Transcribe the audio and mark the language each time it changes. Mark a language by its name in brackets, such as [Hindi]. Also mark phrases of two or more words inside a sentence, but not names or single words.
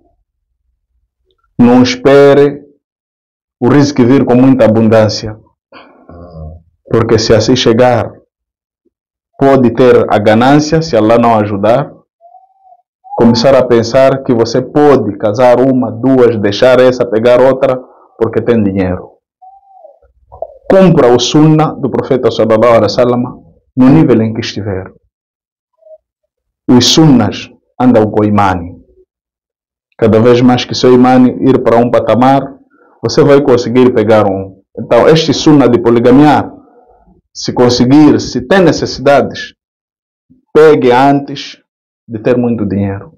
[Portuguese] Não espere o risco vir com muita abundância, porque se assim chegar, pode ter a ganância, se Allah não ajudar, começar a pensar que você pode casar uma, duas, deixar essa, pegar outra, porque tem dinheiro. Cumpra o sunnah do profeta [Arabic] صلى الله عليه وسلم [Portuguese] no nível em que estiver. Os sunnas andam com imani. Cada vez mais que seu imani ir para um patamar, você vai conseguir pegar um. Então, este sunnah de poligamia, se conseguir, se tem necessidades, pegue antes de ter muito dinheiro.